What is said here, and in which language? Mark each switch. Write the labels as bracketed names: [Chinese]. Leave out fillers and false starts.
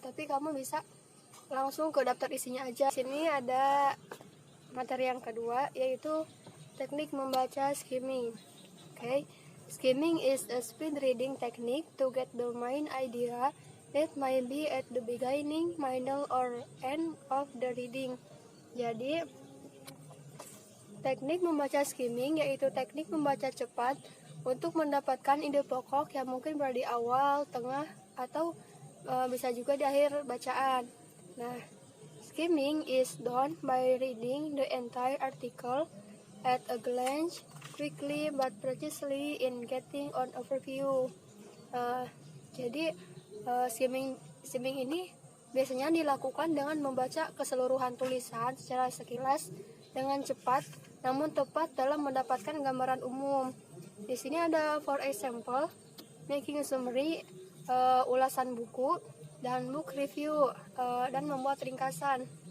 [Indonesian] Tapi kamu bisa langsung ke daftar isinya aja. Sini ada materi yang kedua, yaitu teknik membaca skimming. [English] Okay, skimming is a speed reading technique to get the main idea that might be at the beginning, middle, or end of the reading. [Indonesian] Jadi, teknik membaca skimming yaitu teknik membaca cepat untuk mendapatkan ide pokok yang mungkin berada di awal, tengah, atau bisa juga di akhir bacaan. [English] Nah, skimming is done by reading the entire article at a glance, quickly but precisely in getting an overview. [Indonesian] Jadi skimming ini biasanya dilakukan dengan membaca keseluruhan tulisan secara sekilas dengan cepat, namun tepat dalam mendapatkan gambaran umum. Di sini ada [English] for example, making a summary, [Indonesian] ulasan buku, dan [English] book review, [Indonesian] dan membuat ringkasan.